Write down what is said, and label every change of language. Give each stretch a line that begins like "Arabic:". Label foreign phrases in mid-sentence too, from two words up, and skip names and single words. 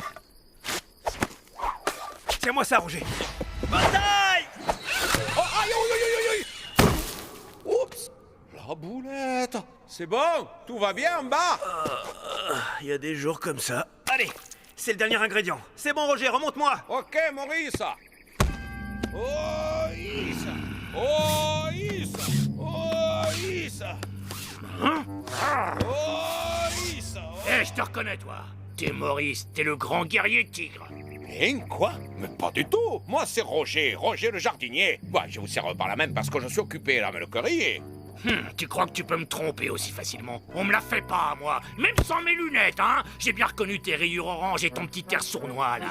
French: Tiens-moi ça, Roger. Bataille! Oh, aïe, aïe, aïe, aïe, aïe! Oups! La boulette! C'est bon? Tout va bien en bas? Il y a des jours comme ça. Allez, c'est le dernier ingrédient. C'est bon, Roger, remonte-moi. Ok, Maurice! Oh, Is! Oh, Is! Oh, Is! Oh, Is! Eh, je te reconnais, toi. T'es Maurice, t'es le grand guerrier tigre. Hein, quoi? Mais pas du tout! Moi, c'est Roger, Roger le jardinier. Ouais, je vous serre par la main parce que je suis occupé là, mais le curry. Tu crois que tu peux me tromper aussi facilement? On me la fait pas, moi. Même sans mes lunettes, hein. J'ai bien reconnu tes rayures oranges et ton petit air sournois, là.